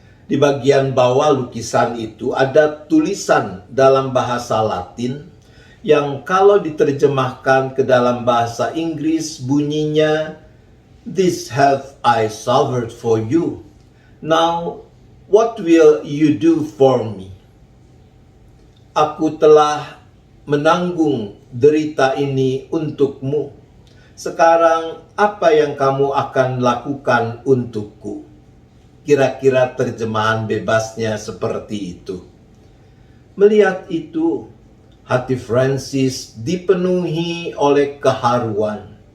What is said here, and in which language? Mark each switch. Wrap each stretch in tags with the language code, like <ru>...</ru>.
<id>Di bagian bawah lukisan itu ada tulisan dalam bahasa Latin yang kalau diterjemahkan ke dalam bahasa Inggris bunyinya,</id> <en>"This have I suffered for you. Now, what will you do for me?"</en> <id>Aku telah menanggung derita ini untukmu. Sekarang, apa yang kamu akan lakukan untukku? Kira-kira terjemahan bebasnya seperti itu. Melihat itu, hati Francis dipenuhi oleh keharuan.</id>